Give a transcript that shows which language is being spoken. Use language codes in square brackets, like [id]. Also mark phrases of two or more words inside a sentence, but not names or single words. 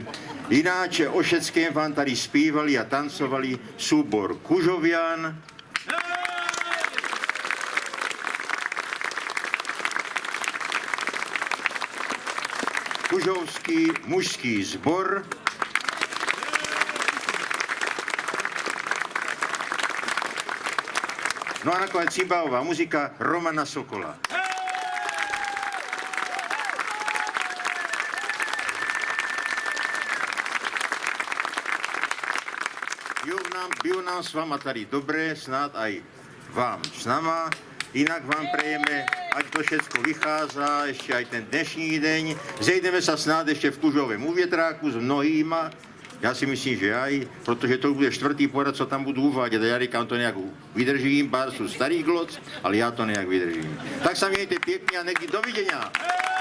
[cs] Ináče o všetkém vám tady zpívali a tancovali súbor Kužovian, Kužovský mužský zbor, no a nakonec cymbálová muzika Romana Sokola. Bylo nám s váma tady dobré, snad aj vám s nama. Inak vám prejeme, ať to všetko vychádza, ešte aj ten dnešní deň. Zejdeme sa snad ešte v Kužovém uvětráku s mnohýma. Já si myslím, že aj, protože to bude čtvrtý porad, co tam budu uvádět. Já říkám, to nějak vydržím, pár sú starých gloc, ale já to nějak vydržím. Tak sa mějte pěkně a někdy dovidenia.